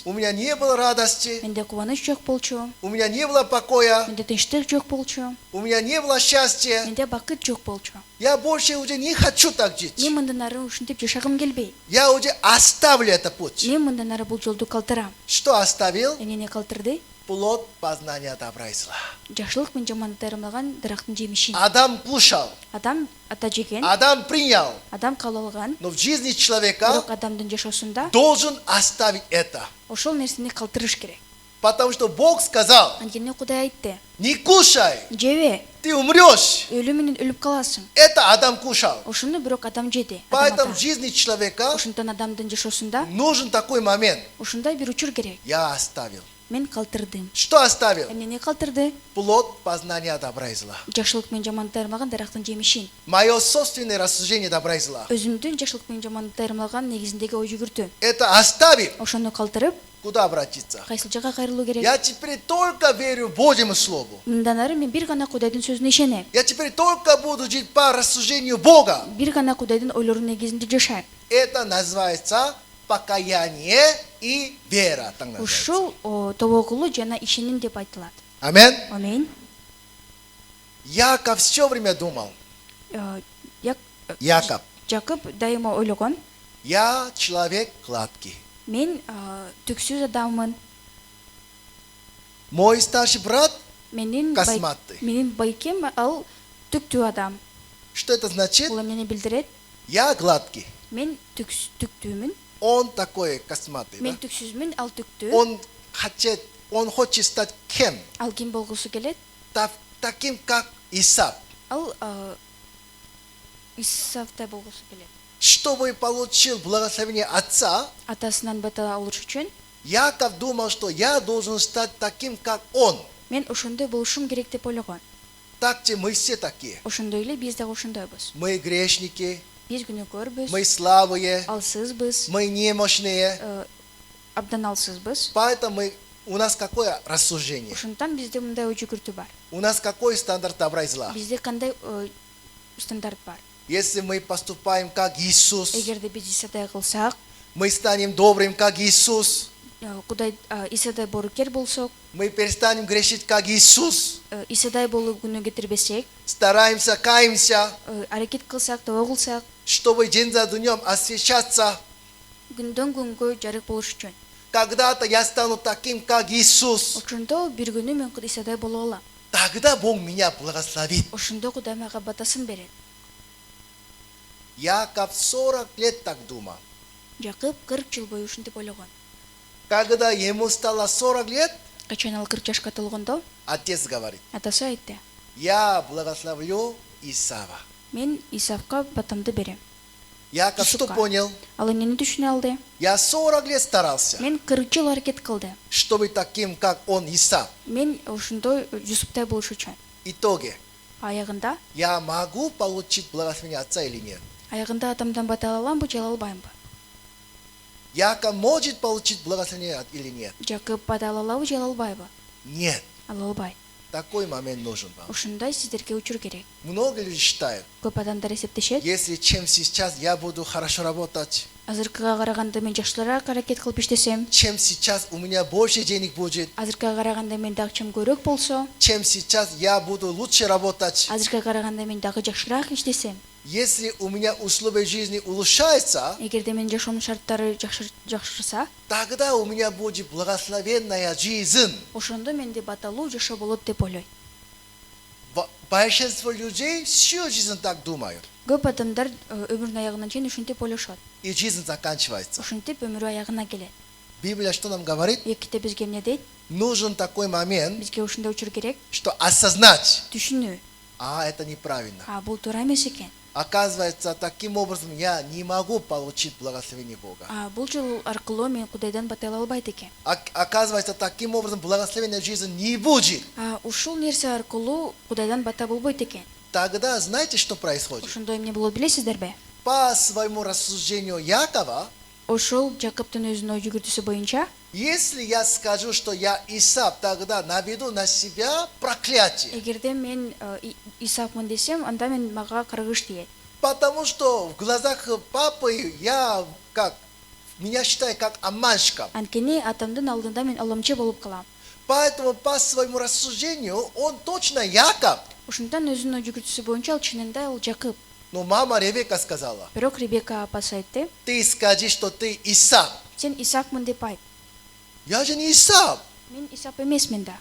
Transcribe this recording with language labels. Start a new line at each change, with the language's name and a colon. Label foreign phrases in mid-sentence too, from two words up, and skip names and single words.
Russian: У меня не было радости,
Kyrgyz: Менде кубаныч жок болчу,
Russian: у меня не было покоя,
Kyrgyz: менде тынчтык жок болчу,
Russian: у меня не было счастья.
Kyrgyz: менде бакыт жок болчу.
Russian: Я больше уже не хочу так жить.
Kyrgyz: Мен мындан ары ушинтип жашагым келбейт.
Russian: Я уже оставлю этот путь.
Kyrgyz: Мен мындан ары бул жолду калтырам.
Russian: Что оставил?
Kyrgyz: Эмне калтырды?
Russian: Плод познания добра и зла.
Kyrgyz: Жакшылык менен жамандыкты айырмалаган дарактын жемишин.
Russian: Адам кушал,
Kyrgyz: Адам ата жеген,
Russian: Адам принял,
Kyrgyz: адам кабыл алган,
Russian: но в жизни человека
Kyrgyz: бирок адамдын жашоосунда
Russian: должен оставить это.
Kyrgyz: ошол нерсени калтырыш керек.
Russian: Потому что Бог сказал,
Kyrgyz: Анткени Кудай айтты:
Russian: не кушай,
Kyrgyz: "Жебе,
Russian: ты умрешь.
Kyrgyz: өлүм менен өлүп каласың."
Russian: Это Адам кушал.
Kyrgyz: Ошону бирок адам жеди.
Russian: Поэтому в жизни человека
Kyrgyz: Ошондон адамдын жашоосунда
Russian: нужен такой момент.
Kyrgyz: ушундай бир учур керек.
Russian: Я оставил.
Kyrgyz: Мен калтырдым.
Russian: Что оставил?
Kyrgyz: Эмнени калтырды?
Russian: Плод познания добра и зла.
Kyrgyz: Жакшылык менен жамандыкты айырмаган дарактын жемишин.
Russian: Мое собственное рассуждение добра и зла.
Kyrgyz: Өзүмдүн жакшылык менен жамандыкты айырмалаган негизиндеги ой жүгүртүү.
Russian: Это оставив.
Kyrgyz: Ошону калтырып,
Russian: Куда обратиться?
Kyrgyz: кайсыл жака кайрылуу керек?
Russian: Я теперь только верю Божьему Слову.
Kyrgyz: Мындан ары мен бир гана Кудайдын сөзүнө ишенем.
Russian: Я теперь только буду жить по рассуждению Бога.
Kyrgyz: Бир гана Кудайдын ойлорунун негизинде жашайм.
Russian: Это называется покаяние и вера. Так называется.
Kyrgyz: Ушул тобокулуу жана ишеним деп айтылат.
Russian: Амин.
Kyrgyz: Амин.
Russian: Яков все время думал. Яков.
Kyrgyz: Жакып дайыма ойлогон:
Russian: Я человек гладкий.
Kyrgyz: мен түксүз адаммын.
Russian: Мой старший брат,
Kyrgyz: Менин
Russian: Косматый.
Kyrgyz: Менин байкем ал түктүү адам.
Russian: что это значит?
Kyrgyz: Бул эмнени билдирет?
Russian: Я гладкий.
Kyrgyz: Мен түктүүмүн.
Russian: Он такой косматый.
Kyrgyz: Мен
Russian: Да?
Kyrgyz: түксүзмүн, ал түктүү.
Russian: Он хочет стать кем?
Kyrgyz: Ал ким болгусу келет?
Russian: Таким, как Исав.
Kyrgyz: Ал Исавтай болгусу келет.
Russian: Чтобы получил благословение отца,
Kyrgyz: Атасынан бата алыш үчүн
Russian: Яков думал, что я должен стать таким, как он.
Kyrgyz: мен ошондой болушум керек деп ойлогон.
Russian: Так же мы все такие.
Kyrgyz: Ошондой эле биз дагы ошондойбуз.
Russian: Мы грешники,
Kyrgyz: Биз күнөөкөрбүз,
Russian: мы слабые,
Kyrgyz: алсызбыз,
Russian: мы немощные.
Kyrgyz: абдан алсызбыз.
Russian: Поэтому у нас какое рассуждение?
Kyrgyz: Ошондон бизде мындай ой жүгүртүү бар.
Russian: У нас какой стандарт добра и зла?
Kyrgyz: Бизде кандай стандарт бар?
Russian: Если мы поступаем как Иисус,
Kyrgyz: Эгерде биз Исадай кылсак,
Russian: мы станем добрым, как Иисус.
Kyrgyz: Кудай Исадай боорукер болсок,
Russian: Мы перестанем грешить, как Иисус.
Kyrgyz: Исадай болуу күнөө кетирбесек,
Russian: Стараемся, каемся,
Kyrgyz: аракет кылсак, тобо кылсак,
Russian: чтобы день за днем освещаться.
Kyrgyz: күндөн күнгө жарык болуш үчүн.
Russian: Когда-то я стану таким, как Иисус.
Kyrgyz: Ошондо бир күнү мен Исадай боло алам.
Russian: Тогда Бог меня благословит.
Kyrgyz: Ошондо Кудай мага батасын берет.
Russian: Яков 40 лет так думал.
Kyrgyz: Жакып 40 жыл бою ушинтип ойлогон.
Russian: Когда ему стало 40 лет,
Kyrgyz: Качан ал 40 жашка толгондо,
Russian: отец говорит,
Kyrgyz: атасы айтты:
Russian: я благословлю Исава.
Kyrgyz: "Мен Исавка батамды берем."
Russian: Яков что
Kyrgyz: Исука.
Russian: понял?
Kyrgyz: Ал эмнени түшүнө алды?
Russian: Я 40 лет старался,
Kyrgyz: Мен 40 жыл аракет кылды.
Russian: чтобы таким, как он, Исав.
Kyrgyz: Мен ошондой Юсуптай болуш үчүн.
Russian: Итоге,
Kyrgyz: Аягында,
Russian: я могу получить благословение отца или нет?
Kyrgyz: аягында атамдан бата ала аламбы, же ала албаймбы?
Russian: Яков может получить благословение или нет?
Kyrgyz: Жакып бата ала алабы, же ала албайбы?
Russian: Нет.
Kyrgyz: Ала албайт.
Russian: Такой момент нужен вам.
Kyrgyz: Ушундай сиздерге учур керек.
Russian: Много людей считают,
Kyrgyz: Көп адамдар эсептешет,
Russian: если чем сейчас я буду хорошо работать,
Kyrgyz: азыркыга караганда мен жакшыраак аракет кылып иштесем,
Russian: чем сейчас у меня больше денег будет,
Kyrgyz: азыркыга караганда менде акчам көбүрөөк болсо,
Russian: чем сейчас я буду лучше работать.
Kyrgyz: азыркыга караганда мен дагы жакшыраак иштесем,
Russian: Если у меня условия жизни улучшаются,
Kyrgyz: эгерде менин жашоомдун шарттары жакшырса,
Russian: тогда у меня будет благословенная жизнь.
Kyrgyz: ошондо менде баталуу жашоо болот деп ойлойм.
Russian: Большинство людей всю жизнь так думают.
Kyrgyz: Көп адамдар өмүрүнүн аягына чейин ушинтип ойлошот.
Russian: И жизнь заканчивается.
Kyrgyz: Ушинтип өмүрү аягына келет.
Russian: Библия что нам говорит?
Kyrgyz: Эките бизге эмне дейт?
Russian: Нужен такой момент,
Kyrgyz: Бизге ушундай учур керек,
Russian: что осознать,
Kyrgyz: түшүнүү.
Russian: это неправильно.
Kyrgyz: Бул туура эмес экен.
Russian: Оказывается, таким образом я не могу получить благословение Бога.
Kyrgyz: Бул жол аркылуу мен Кудайдан бата ала албайт экен.
Russian: Оказывается, таким образом благословение жизни не будет.
Kyrgyz: Ушул нерсе аркылуу Кудайдан бата болбойт экен.
Russian: Тогда знаете, что происходит?
Kyrgyz: Ошондо эмне болот билесиздерби?
Russian: По своему рассуждению Якова,
Kyrgyz: Ошол Жакоптун өзүнүн ой жүгүртүүсү боюнча,
Russian: если я скажу, что я Исав, тогда наведу на себя проклятие.
Kyrgyz: эгерде мен Исаакмын десем, анда мага каргыш тиет.
Russian: Потому что в глазах папы меня считают как обманщиком.
Kyrgyz: Анткени атамдын алдында мен аламчы болуп калам.
Russian: Поэтому по своему рассуждению он точно Яков.
Kyrgyz: Ошондон өзүнүн ой жүгүртүүсү боюнча ал чынында ал Жакып.
Russian: Но мама Ревека сказала:
Kyrgyz: Бирок Ребека апасы айтты,
Russian: ты скажи, что ты Исав.
Kyrgyz: сен Исаакмын деп айт.
Russian: Я же не Исав,
Kyrgyz: Мен Исаак эмесмин да.